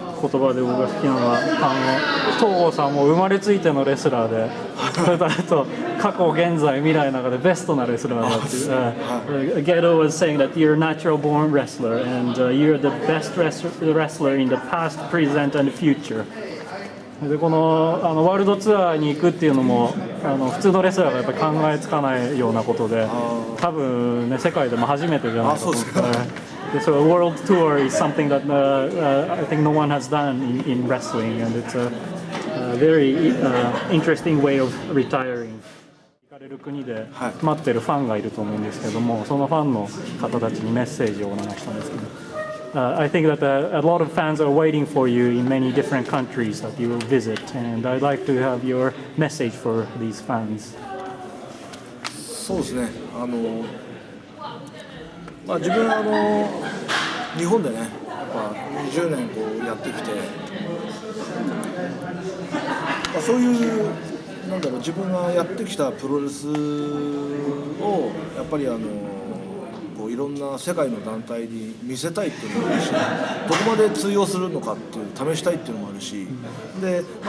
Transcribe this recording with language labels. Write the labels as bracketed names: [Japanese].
[Japanese] 言葉で僕が好きなのは東郷さんも生まれついてのレスラーでそれとあと過去現在未来の中でベストなレスラーだっていう、 [English] Gedo was saying that you're a natural born wrestler and you're the best wrestler in the past, present and future。 [Japanese] でこのワールドツアーに行くっていうのも普通のレスラーがやっぱり考えつかないようなことで、多分ね世界でも初めてじゃないかと思って。 [English] So a world tour is something that I think no one has done in wrestling, and it's a very interesting way of retiring. [Japanese] 行かれる国で待ってるファンがいると思うんですけども、そのファンの方たちにメッセージをお願いしたんですけど。 [English] I think that a lot of fans are waiting for you in many different countries that you will visit, and I'd like to have your message for these fans. [Japanese] そうですね。自分は日本でね、やっぱ20年こうやってきて、そういうなんだろう自分がやってきたプロレスをやっぱりこういろんな世界の団体に見せたいっていうのもあるし、どこまで通用するのかっていう試したいっていうのもあるし、で